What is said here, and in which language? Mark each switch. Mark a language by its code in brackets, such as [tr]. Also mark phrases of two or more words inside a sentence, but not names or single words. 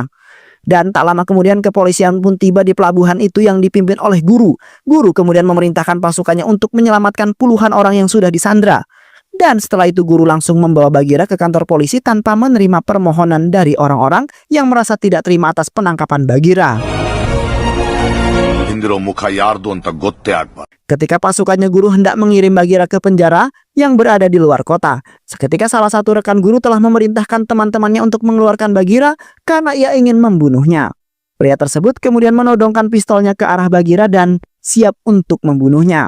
[id] Dan tak lama kemudian kepolisian pun tiba di pelabuhan itu yang dipimpin oleh Guru. Guru kemudian memerintahkan pasukannya untuk menyelamatkan puluhan orang yang sudah disandra. Dan setelah itu Guru langsung membawa Bagheera ke kantor polisi tanpa menerima permohonan dari orang-orang yang merasa tidak terima atas penangkapan Bagheera. [kn] ಹಿಂದಿರೋ ಮುಖ ಯಾರ್ದು ಅಂತ ಗೊತ್ತೇ ಆಗ್ಬಾರ್ದು. [id] Ketika pasukannya Guru hendak mengirim Bagheera ke penjara yang berada di luar kota, seketika salah satu rekan Guru telah memerintahkan teman-temannya untuk mengeluarkan Bagheera karena ia ingin membunuhnya. Pria tersebut kemudian menodongkan pistolnya ke arah Bagheera dan siap untuk membunuhnya.